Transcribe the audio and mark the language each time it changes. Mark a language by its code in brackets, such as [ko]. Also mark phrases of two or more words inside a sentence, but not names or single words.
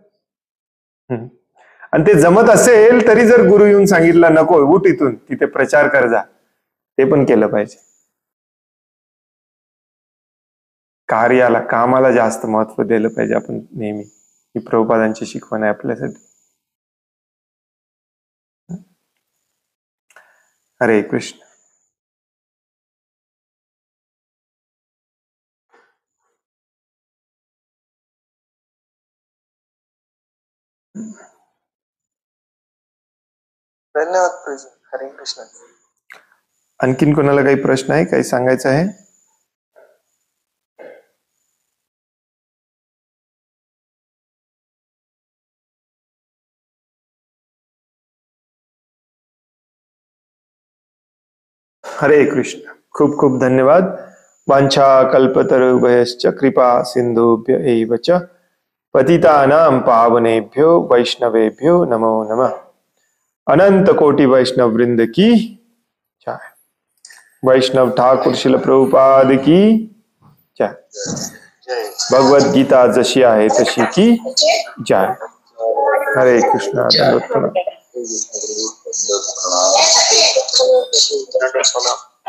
[mr] आणि ते जमत असेल तरी जर गुरु येऊन सांगितला नको उठ इथून, तिथे प्रचार कर जा, ते पण केलं पाहिजे. कार्याला, कामाला जास्त महत्व दिलं पाहिजे आपण नेहमी. ही प्रभुपादांची शिकवण आहे आपल्यासाठी. हरे कृष्ण. धन्यवाद प्रभू. हरे कृष्ण. आणखीन कोणाला काही प्रश्न आहे, काही सांगायचं आहे? हरे कृष्ण. खूप खूप धन्यवाद. [sa] वांछा कल्पतरुभयश्च कृपा सिंधुभ्य एव च पतितानां पावनेभ्यो वैष्णवेभ्यो नमो नमः. [hi] अनंत कोटि वैष्णव वृंद की जय. वैष्णव ठाकुर शिल प्रभुपाद की जय. [mr] भगवद्गीता जशी आहे तशी [hi] की जय. [mr] हरे कृष्ण. दंडवत प्रणाम.